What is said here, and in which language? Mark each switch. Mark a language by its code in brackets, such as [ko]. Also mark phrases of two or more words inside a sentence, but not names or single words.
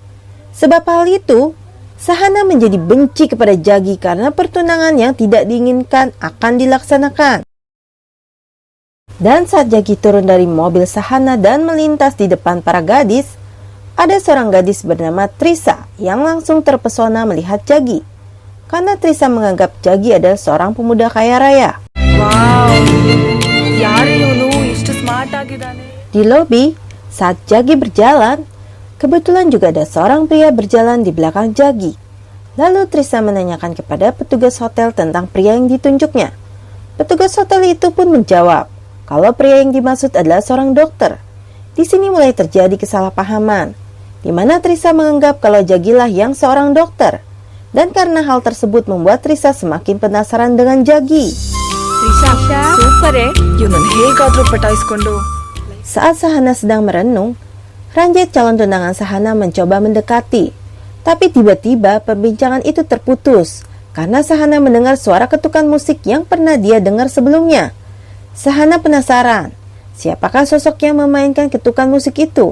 [id] Sebab hal itu, Sahana menjadi benci kepada Jagi karena pertunangan yang tidak diinginkan akan dilaksanakan. Dan saat Jagi turun dari mobil Sahana dan melintas di depan para gadis, ada seorang gadis bernama Trisa yang langsung terpesona melihat Jagi, karena Trisa menganggap Jagi adalah seorang pemuda kaya raya. [kn] Wow, ಯಾರು ಇವನು ಇಷ್ಟು ಸ್ಮಾರ್ಟ್ ಆಗಿದ್ದಾನೆ. [id] Di lobi, saat Jagi berjalan, kebetulan juga ada seorang pria berjalan di belakang Jagi. Lalu Trisa menanyakan kepada petugas hotel tentang pria yang ditunjuknya. Petugas hotel itu pun menjawab kalau pria yang dimaksud adalah seorang dokter. Di sini mulai terjadi kesalahpahaman, di mana Trisa menganggap kalau Jagilah yang seorang dokter. Dan karena hal tersebut membuat Trisa semakin penasaran dengan Jagi. [kn] ತ್ರಿಷಾ ಸೂಪರೇ ಇವನನ್ನು ಹೇಗಾದ್ರೂ ಪಟಾಯಿಸ್ಕೊಂಡು. [id] Saat Sahana sedang merenung, Ranjit calon tunangan Sahana mencoba mendekati. Tapi tiba-tiba perbincangan itu terputus karena Sahana mendengar suara ketukan musik yang pernah dia dengar sebelumnya. Sahana penasaran, siapakah sosok yang memainkan ketukan musik itu?